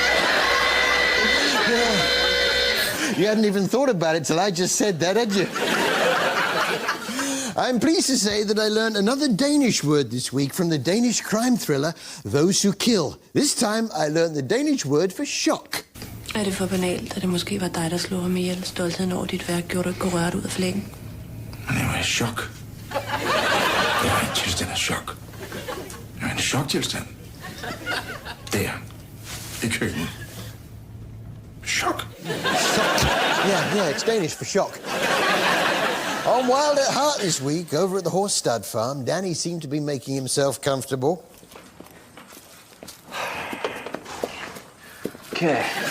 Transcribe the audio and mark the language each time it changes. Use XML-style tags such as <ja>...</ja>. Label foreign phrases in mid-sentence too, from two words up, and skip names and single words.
<en>You hadn't even thought about it till I just said that, had you? I'm pleased to say that I learned another Danish word this week from the Danish crime thriller Those Who Kill. This time, I learned the Danish word for shock.</en> <da>Er det for banalt, at det måske var dig, der slog ham ihjel? Stoltheden over dit værk gjorde dig gå rørt ud af flækken. Men jeg var i chok. Jeg var i en tilstand af chok. Jeg var i en choktilstand. Der. I køkkenet.</da> <en>Shock. Yeah, it's Danish for shock. On Wild at Heart this week, over at the horse stud farm, Danny seemed to be making himself comfortable. Okay.</en>